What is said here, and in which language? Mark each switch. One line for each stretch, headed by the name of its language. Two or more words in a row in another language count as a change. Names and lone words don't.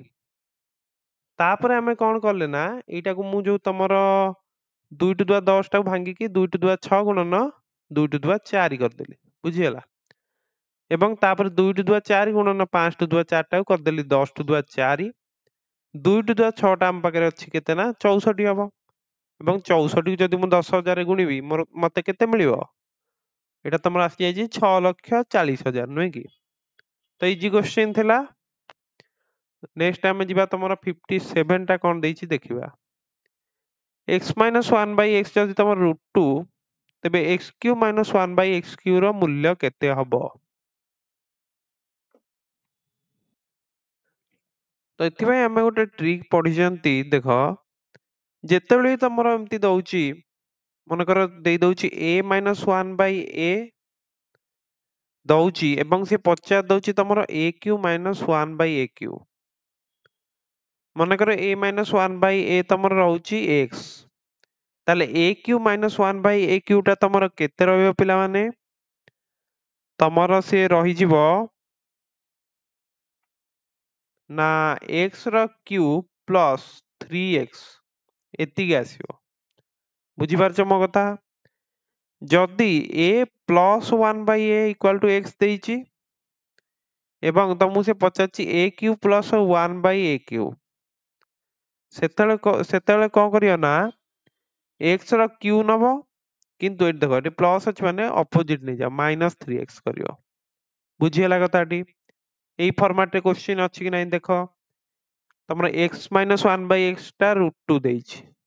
Supyire Senoufo: तापर हमें कोन करले ना एटा को मु जो तमर 2
English: to the power
Supyire Senoufo: 10 टा भांगी की 2
English: to the power
Supyire Senoufo: 6 गुणन 2
English: to the power
Supyire Senoufo: 4 कर देली। बुझी हला। एवं तापर 2
English: to the power
Supyire Senoufo: 4 गुणन 5
English: to the power
Supyire Senoufo: 4 टा कर देली 10
English: to the power
Supyire Senoufo: 4। 2
English: to the power
Supyire Senoufo: 6 टा हम पाखरे अछि केते ना 64 हबो। एवं 64 को जदि मु 10000 रे गुणिबी मोर मते केते मिलिबो एटा तमर आसी जाई 6,40,000 नुय की। तो
English: easy question
Supyire Senoufo: थिला।
English: next time
Supyire Senoufo: जिबा तमर 57 टा कोन देइछि देखिबा। x - 1 by x जदि तमर √2 तबे x³ - 1 by x³ रो मूल्य केते हबो। तो एथि भाई हमें गोटे ट्रिक पढि जंती देखो जेतेबेले तमर एमती दउची मन कर देई दउची a - 1 by a दउची एवं से 50 दउची तमर a³ - 1 by a³। मन कर a - 1 by a तमर रहउची x। ताले a³ - 1 by a³ टा तमर केते रहइबो पिला माने तमर से रहि जिवो ना x रो
English: cube plus
Supyire Senoufo: 3x एतिक आसीबो। बुझी पारछ मो कथा। जदि a प्लस 1/a
English: equal to
Supyire Senoufo: x देइछि एवं तमु से पचारछि a
English: q plus
Supyire Senoufo: 1/a क्यू सेतेले कोन करियो ना x रो q नबो किंतु एट देखो एटी प्लस अछि माने ऑपोजिट नै जा -3x करियो बुझियला कथाटी एई फॉर्मेट रे क्वेश्चन अछि कि नै देखो तमरा x - 1/x टा √2 देइछि